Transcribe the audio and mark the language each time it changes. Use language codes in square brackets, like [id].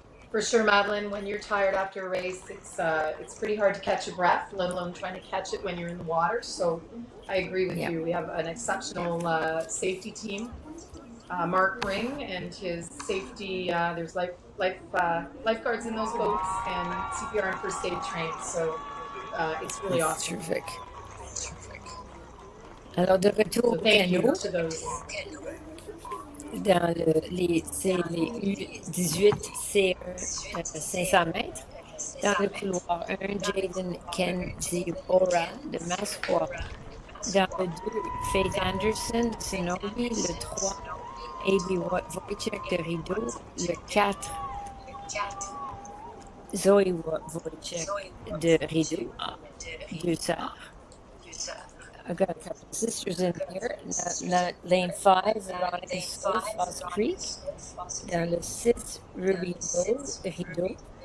[en] For sure, Madeline, when you're tired after a race, it's pretty hard to catch your breath, let alone trying to catch it when you're in the water. So I agree with you. We have an exceptional safety team. Mark Ring and his safety, there's lifeguards in those boats and CPR and first aid trained. So it's really awesome. Terrific. [fr] Alors, de retour au canot, dans les U18 C1 500 mètres, dans le couloir 1, Jaden Kenzie Ora de Masquoi. Dans le 2, Faith Anderson de Sinobi. Le 3, A.B. Wojciech de Rideau. Le 4, Zoe Wojciech de Rideau. 2 sœurs. [en] I've got a couple of sisters in here. Lane 5, Veronica School, Foss Creek. [fr] Dans le 6, Ruby Rose de Rideau.